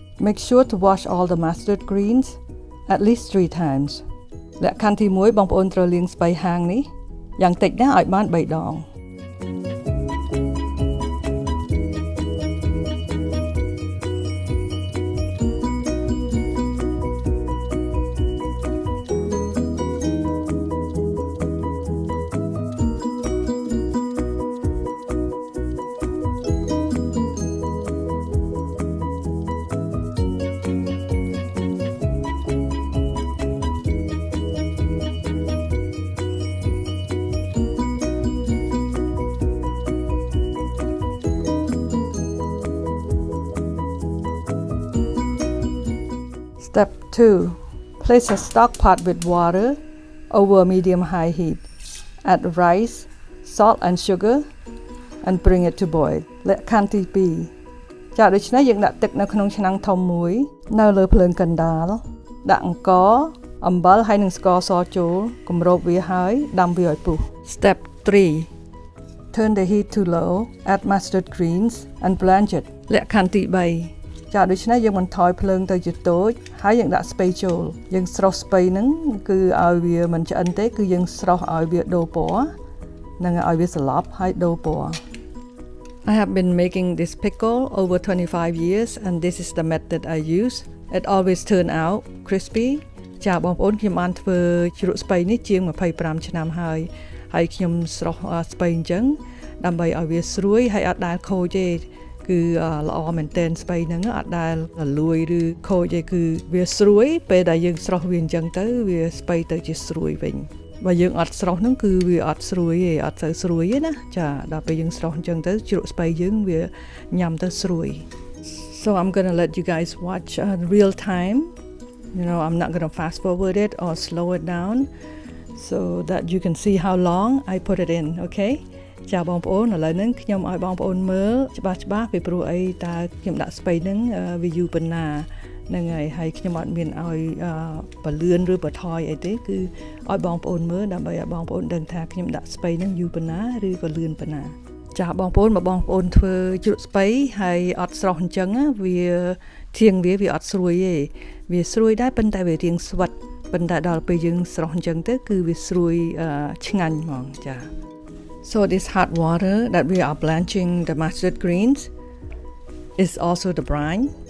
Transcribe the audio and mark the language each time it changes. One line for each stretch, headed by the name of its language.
English: Make sure to wash all the mustard greens at least 3 times.
Khmer: លក្ខខណ្ឌទី1បងប្អូនត្រូវលាងស្ពៃហាងនេះយ៉ាងតិចណាស់ឲ្យបាន3ដង
English: Step 2. Place a stock pot with water over medium-high heat. Add rice, salt and sugar and bring it to boil.
Khmer: លក្ខខណ្ឌទី2ចាដូច្នេះយើងដាក់ទឹកនៅក្នុងឆ្នាំងធំមួយនៅលើភ្លើងកណ្ដាលដាក់អង្ករអំបិលហើយនិងស្ករសចូលគម្របវាហើយដាំវាឲ្យពុះ
English: Step 3. Turn the heat to low. Add mustard greens and blanch it.
Khmer: លក្ខខណ្ឌទី3ចាដូច្នេះយើងបន្ថយភ្លើងទៅជាតូចហើយយើងដាក់ស្ពៃចូលយើងស្រុះស្ពៃហ្នឹងគឺឲ្យវាមិនឆ្អិនទេគឺយើងស្រុះឲ្យវាដូរពណ៌និងឲ្យវាសឡប់ហើយដូរពណ៌
English: I have been making this pickle over 25 years and this is the method I use. It always turn out crispy.
Khmer: ចាបងប្អូនខ្ញុំបានធ្វើជ្រក់ស្ពៃនេះជាង25ឆ្នាំហើយខ្ញុំស្រុះស្ពៃអញ្ចឹងដើម្បីឲ្យវាស្រួយហើយអត់ដែលខូចទេគឺល្អមែនទែនស្ពៃហ្នឹងអត់ដែលលួយឬខូចទេគឺវាស្រួយពេលដែលយើងស្រស់វាអញ្ចឹងទៅវាស្ពៃទៅជាស្រួយវិញបើយើងអត់ស្រស់ហ្នឹងគឺវាអត់ស្រួយទេអត់ទៅស្រួយទេណាចាដល់ពេលយើងស្រស់អញ្ចឹងទៅជ្រក់ស្ពៃយើងវាញ៉ាំទៅស្រួយ
English: So I'm going to let you guys watch real time. You know, I'm not going to fast forward it or slow it down so that you can see how long I put it in, okay?
Khmer: ចាបងប្អូនឥឡូវហ្នឹងខ្ញុំឲ្យបងប្អូនមើលច្បាស់ពីព្រោះអីតើខ្ញុំដាក់ស្ពៃហ្នឹងវាយូរប៉ុណ្ណាហ្នឹងហើយខ្ញុំអត់មានឲ្យ បលឿនឬបន្ថយអីទេគឺឲ្យបងប្អូនមើលដើម្បីឲ្យបងប្អូនដឹងថាខ្ញុំដាក់ស្ពៃហ្នឹងយូរប៉ុណ្ណាឬក៏លឿនប៉ុណ្ណាចាបងប្អូនបើបងប្អូនធ្វើជ្រក់ស្ពៃហើយអត់ស្រស់អញ្ចឹងវាធៀងវាអត់ស្រួយទេវាស្រួយដែរប៉ុន្តែវារៀងស្វិតប៉ុន្តែដល់ពេលយើងស្រស់អញ្ចឹងទៅគឺវាស្រួយឆ្ងាញ់ហ្មងចា
English: So this hot water that we are blanching the mustard greens is also the brine.